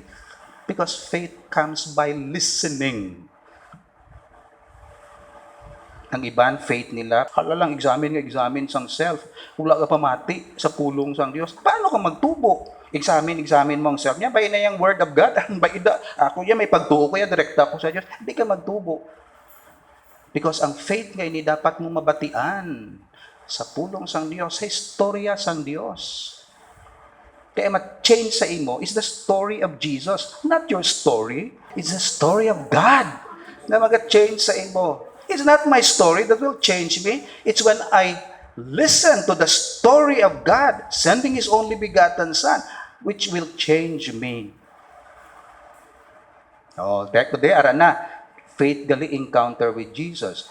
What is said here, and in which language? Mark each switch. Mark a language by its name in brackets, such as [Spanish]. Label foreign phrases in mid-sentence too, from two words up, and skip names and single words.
[English] Because faith comes by listening. [Hiligaynon] Ang iban, faith nila, hala lang, examine sang self. Wala ka pamati sa pulong sang Diyos. Paano ka magtubo? Examine mo ang self niya. [Filipino] Bay na yung [English] word of God. [Hiligaynon] Ako yan, may pagtuo ko yan, direkta ako sa Diyos. Hindi ka magtubo. Because ang faith nga ini dapat mo mabatian sa pulong sang Diyos, sa istorya sang Diyos. Kaya ma-change sa imo [English] is the story of Jesus, not your story. It's the story of God [Hiligaynon] na mag-change sa imo. [English] It's not my story that will change me. It's when I listen to the story of God, sending His only begotten Son, which will change me. Oh, back today, arana, faith gali encounter with Jesus.